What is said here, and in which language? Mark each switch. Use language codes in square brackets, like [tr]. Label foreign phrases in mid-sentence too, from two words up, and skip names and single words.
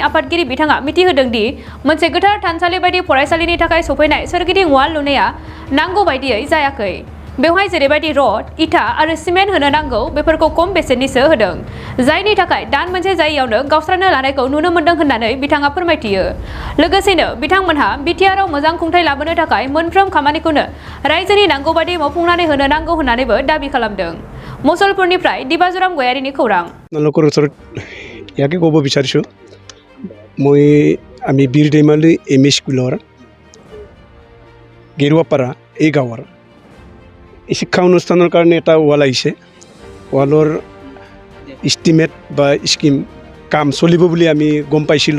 [brx] आफादगिरि बिथाङा मिथिहोदों दि मोनसे गोथार थानसालि बायदि फरायसालिनि थाखाय सफैनाय सोरगिदिं वाल लुनाया नांगौ बायदियै जायाखै बेवहाय जेरैबायदि रड इटा आरो सिमेन्ट होनो नांगौ बेफोरखौ खम बेसेननिसो होदों जायनि थाखाय दान मोनसे जायैयावनो गावस्रानो लानायखौ नुनो मोन्दों होननानै बिथाङा फोरमायथियो लोगोसेनो बिथांमोनहा बिटिआरआव मोजां खुंथाय लाबोनो थाखाय मोनफ्रोम खामानिखौनो रायजोनि नांगौ बायदि मावफुंनानै होनो नांगौ होननानैबो दाबि खालामदों मसलपुरनिफ्राय दिबाजुराम गयारिनि खौरां [as] আপোনালোকৰ ওচৰত ইয়াকে ক'ব বিচাৰিছোঁ আমি বীৰ दैमालु এমই স্কুলৰ গেৰুৱাপাৰা এই গাঁৱৰ এই শিক্ষা অনুষ্ঠানৰ কাৰণে এটা ৱাল আহিছে ৱালৰ ইষ্টিমেট বা স্কিম কাম চলিব বুলি আমি গম পাইছিলোঁ